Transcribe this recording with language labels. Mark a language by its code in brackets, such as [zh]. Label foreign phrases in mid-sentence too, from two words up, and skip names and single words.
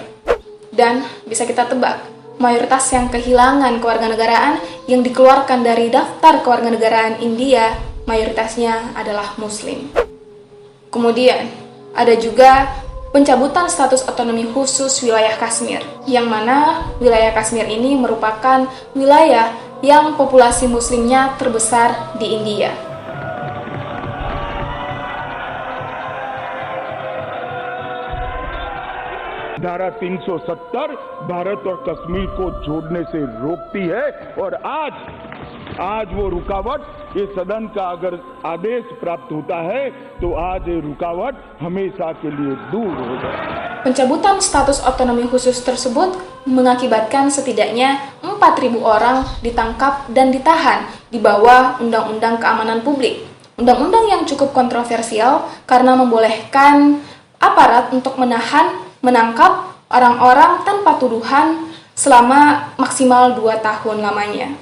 [id] Dan bisa kita tebak, mayoritas yang kehilangan kewarganegaraan yang dikeluarkan dari daftar kewarganegaraan India, mayoritasnya adalah muslim. Kemudian, ada juga pencabutan status otonomi khusus wilayah Kashmir, yang mana wilayah Kashmir ini merupakan wilayah yang populasi muslimnya terbesar di India. [hi] धारा 370 भारत और कश्मीर को जोड़ने से रोकती है और आज वो रुकावट ये सदन का अगर आदेश प्राप्त होता है तो आज ये रुकावट हमेशा के लिए दूर हो जाए. [id] Pencabutan status otonomi khusus tersebut mengakibatkan setidaknya 4.000 orang ditangkap dan ditahan di bawah Undang-Undang Keamanan Publik. Undang-undang yang cukup kontroversial karena membolehkan aparat untuk menangkap orang-orang tanpa tuduhan selama maksimal 2 tahun lamanya.